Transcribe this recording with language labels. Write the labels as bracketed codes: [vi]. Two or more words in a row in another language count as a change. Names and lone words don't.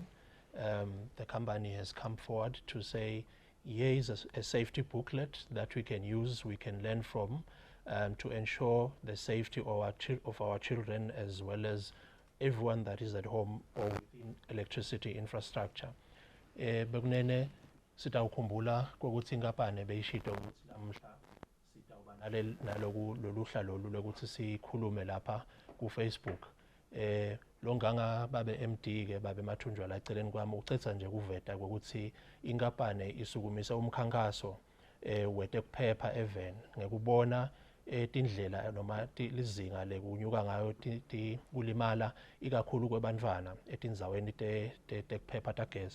[en] The company has come forward to say, here is a safety booklet that we can use, we can learn from, to ensure the safety of our children as well as everyone that is at home or within electricity infrastructure. [ss] Bekunene sitawukhumbula kokuthi inkampani beyishito ukuthi namuhla sitawuba lolu hlelo lokuthi sikhulume lapha ku Facebook. Longanga babe MD ke babe Mathunjwa la eceleni kwami ucetha nje kuveta ukuthi inkampani isukumisa umkhankaso wetekuphepha even ngekubona tindlela noma lizinga lekunyuka ngayo kulimala ikakhulu kwebantwana etindzaweni tekuphepha tagesi.